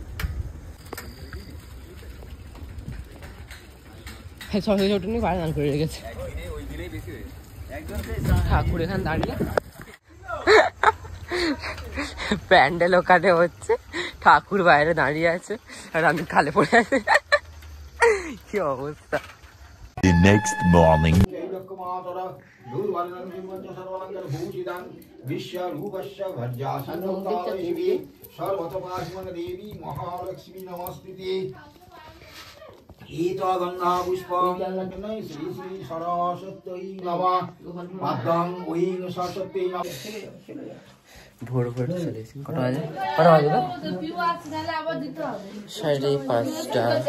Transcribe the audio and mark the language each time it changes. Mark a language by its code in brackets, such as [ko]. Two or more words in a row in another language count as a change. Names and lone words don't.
[bn] সরস্বতী ওটা নিয়ে বাড়ি দান করে রেখেছে ঠাকুর এখানে দাঁড়িয়ে। প্যান্ডেল ওখানে হচ্ছে, ঠাকুর বাইরে দাঁড়িয়ে আছে, আর আমি খালে পড়ে আছি। কি অবস্থা। [en] The next morning. [sa] गंधा पुष्पं श्री श्री सरस्वती नमः पादं ओं सरस्वती नमः। [bn] ভোর ভোর চলেছি। কটা বাজে? কটা বাজে? 5:30।